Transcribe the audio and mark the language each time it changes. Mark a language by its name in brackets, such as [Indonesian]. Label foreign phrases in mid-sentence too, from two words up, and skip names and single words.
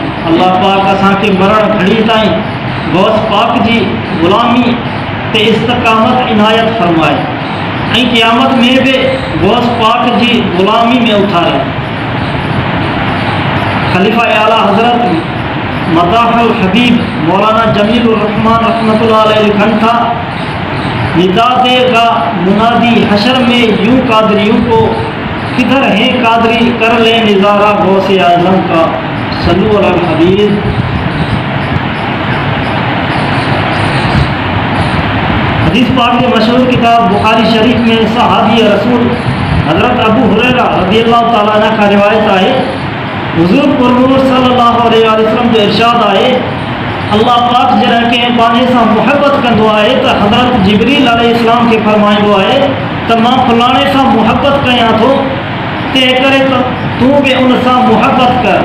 [Sindhi] अल्लाह पाक असांखे मरण घड़ी ताईं गौस पाक जी ग़ुलामी ते इस्तक़ामत इनायत फरमाए ऐं क़यामत में बि गौस पाक जी ग़ुलामी में उथारे। [Urdu] ख़लीफ़ा आला हज़रत मदाहुल हबीब मौलाना जमीलुर रहमान [Arabic] رحمة الله عليه [Sindhi] लिखन था, [Urdu] ندا دے گا منادی حشر میں یوں قادریوں کو، کدھر ہے قادری کر لے نظارہ غوثِ اعظم کا. [Arabic] صلوا على الحبيب. [Urdu] حدیث پاک کے مشہور کتاب بخاری شریف میں [Sindhi] सहाबी रसूल हज़रत अबू हुरैरा [Arabic] رضي الله تعالى عنه [Urdu] کا روایت [Sindhi] आहे, हुज़ूर पुरनूर [Arabic] صلى الله عليه وسلم [Sindhi] जो इरशाद आहे, अल्लाह पाक जॾहिं कंहिं बाने सां मुहबत कंदो आहे त हज़रत जिब्रील अलैहिस्सलाम खे फरमाईंदो आहे त मां फलाणे सां मुहबत कयां थो, तंहिं करे त तूं बि उन सां मुहबत कर।